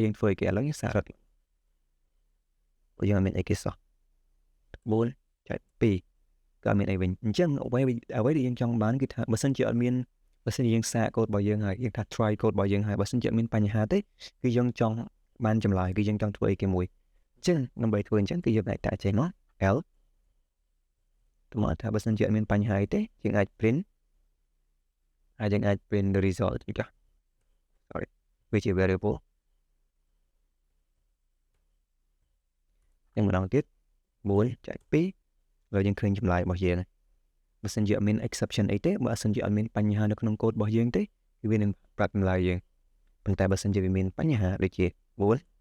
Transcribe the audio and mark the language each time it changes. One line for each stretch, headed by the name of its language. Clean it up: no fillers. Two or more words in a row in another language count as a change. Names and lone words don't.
Khmer: យើងធ្វើអីគេឥឡូវយើងសាររត់បើយើងអត់មានអីគេសោះ4ចែក2ក៏មានអីវិញអញ្ចឹងអ្វីដែលយើងចង់បានគឺថាបើសិនជាអត់មានបើសិនជាយើងសាក code របស់យើងហើយយើងថា
English: try code
Khmer: របស់យើងហើយបើសិនជាអត់មានបញ្ហាទេគឺយើងចង់បានចម្លើយគឺយើងចង់ធ្វើអីគេមួយអញ្ចឹងដើម្បីធ្វើអញ្ចឹងគឺយើងអាចដាក់ចេញមក L ទៅមកថាបើសិនជាអត់មានបញ្ហាអីទេយើងអាច print ហើយយើងអាច
English: print the result
Khmer: ចា sorry វាជា variable យ៉ាងម្ដងទៀត4ចែក2ហើយយើងឃើញចម្លើយរបស់យើងបើសិនជាអត់មាន exception អីទេបើសិនជាអត់មានបញ្ហានៅក្នុងកូដរបស់យើងទេគឺវានឹងប្រាប់ចម្លើយយើងប៉ុន្តែបើសិនជាវាមានបញ្ហាដូចជា4